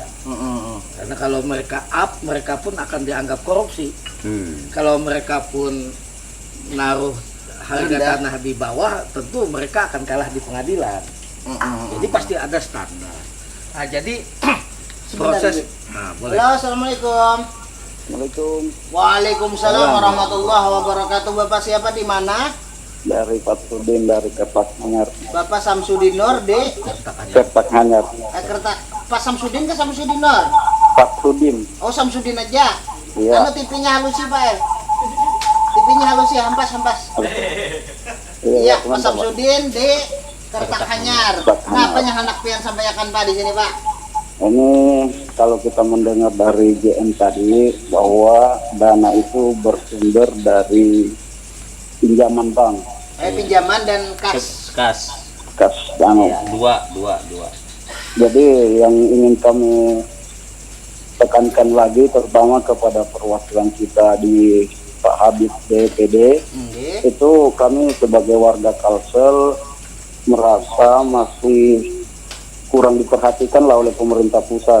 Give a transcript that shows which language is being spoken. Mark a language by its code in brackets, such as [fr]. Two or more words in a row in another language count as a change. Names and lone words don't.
[id] Karena kalau mereka up, mereka pun akan dianggap korupsi. Kalau mereka pun naruh harga tanah di bawah, tentu mereka akan kalah di pengadilan. Jadi pasti ada standar. Nah, jadi proses. Nah, boleh. Halo, assalamualaikum. Assalamualaikum, [ar] وعليكم السلام ورحمة الله وبركاته. [id] Bapak siapa di mana? dari Pak Sudin dari Kepak Hanyar. Bapak Samsudin Nur di Kepak Hanyar. Pak Samsudin ke Samsudin Nur? Pak Sudin. Oh, Samsudin aja. Iya. [bjn] Anu TV-nya halus sih, Pak. TV-nya halus sih, hampas. [id] Iya, Pak Samsudin di Kertak Hanyar. [bjn] Nah, apa yang hendak Pian sampaikan Pak di sini, Pak? [id] Ini kalau kita mendengar dari JM tadi bahwa dana itu bersumber dari pinjaman bank, Pinjaman dan kas. Kas. kas dana. Dua. Jadi yang ingin kami tekankan lagi terutama kepada perwakilan kita di Pak Habib DPD, itu kami sebagai warga Kalsel merasa masih kurang diperhatikan lah oleh pemerintah pusat.